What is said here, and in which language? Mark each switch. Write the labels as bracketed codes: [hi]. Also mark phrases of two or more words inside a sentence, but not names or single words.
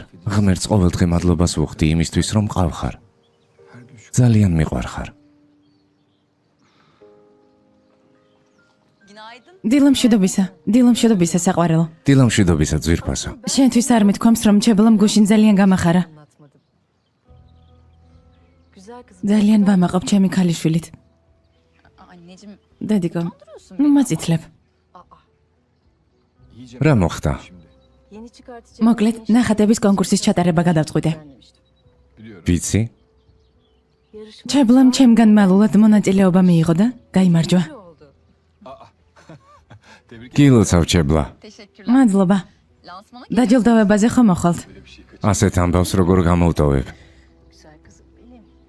[ka] ღმერთს ყოველდღე მადლობას ვუხდი იმისთვის რომ მყავხარ. ძალიან მიყვარხარ. [tr] Günaydın. [ka] დილამშვიდობისა. დილამშვიდობისა საყვარელო. დილამშვიდობისა ძვირფასო. შენთვის არ მithქვამს რომ ჩებლამ გუშინ ძალიან გამახარა. [tr] Güzel kızım. [ka] ძალიან ვამაყობ ჩემი ქალიშვილით. [tr] Anneciğim. [ka] დედიკო, ნუ მაწითლებ. რა მოხდა? [tr] Yeni çıkartacağım. [ka] მოკლედ, ნახატების კონკურსის ჩატარება გადავწყვიტე. ვიცი? [tr] Yarışma [ka] ჩებლამ ჩემგან მალულად მონაწილეობა მიიღო და გაიმარჯვა. [tr] oldu. [ka] გილოცავ ჩებლა. [tr] Teşekkürler. [ka] მადლობა. [tr] Lansmana [ka] დაჯილდოვებაზე ხომ მოხვალთ? ასეთ ამბავს როგორ გამოვტოვებ? [tr] Güzel kızım benim.